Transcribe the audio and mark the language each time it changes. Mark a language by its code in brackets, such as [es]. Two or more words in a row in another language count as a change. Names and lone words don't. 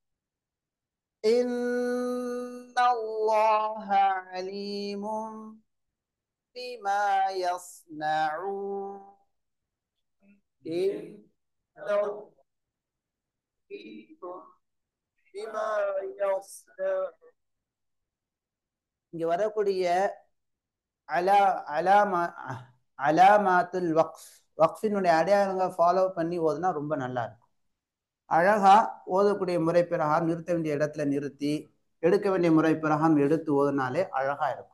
[ar] إن الله عليم بما يصنعون إن الله بما يصنع. [ta] இங்க வரக்கூடிய [ar] علامات الوقف, [ta] வக்ஃபினுடைய அடையாளங்கள் ஃபாலோ பண்ணி ஓதுனா ரொம்ப நல்லா இருக்கும். அழகா ஓதக்கூடிய முறை பிரகாரம் நிறுத்த வேண்டிய இடத்துல நிறுத்தி, எடுக்க வேண்டிய முறை பிரகாரம் எடுத்து ஓதுனாலே அழகா இருக்கும்.